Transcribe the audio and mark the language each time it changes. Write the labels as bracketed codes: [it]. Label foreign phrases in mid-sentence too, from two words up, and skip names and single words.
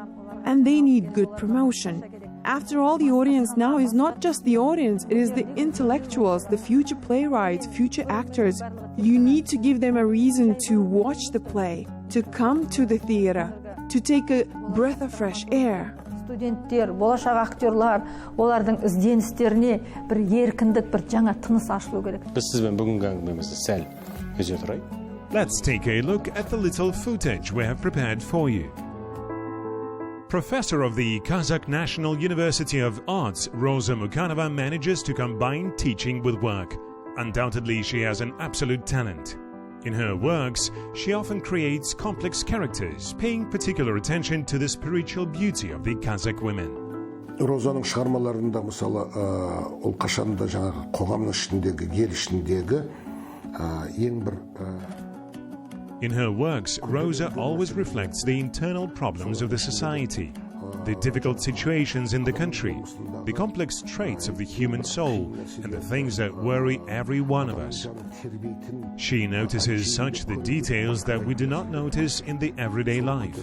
[en] And they need good promotion. After all, the audience now is not just the audience, it is the intellectuals, the future playwrights, future actors. You need to give them a reason to watch the play, to come to the theater, to take a breath of fresh air. [kk] Студенттер, болашақ актерлар, олардың ізденістеріне бір еркіндік, бір жаңа тыныс ашылу керек. Біз сізбен бүгінгі әңгімемізді сәл үзе тұрайық. [en] Let's take a look at the little footage we have prepared for you. Professor of the Kazakh National University of Arts, Roza Mukanova manages to combine teaching with work. Undoubtedly, she has an absolute talent. In her works, she often creates complex characters, paying particular attention to the spiritual beauty of the Kazakh women. [kk] Розаның шығармаларында мысалы ол қашанда жаңағы қоғамның ішіндегі, ел ішіндегі ең бір [en] In her works, Roza always reflects the internal problems of the society. the difficult situations in the country, the complex traits of the human soul, and the things that worry every one of us. She notices such the details that we do not notice in the everyday life.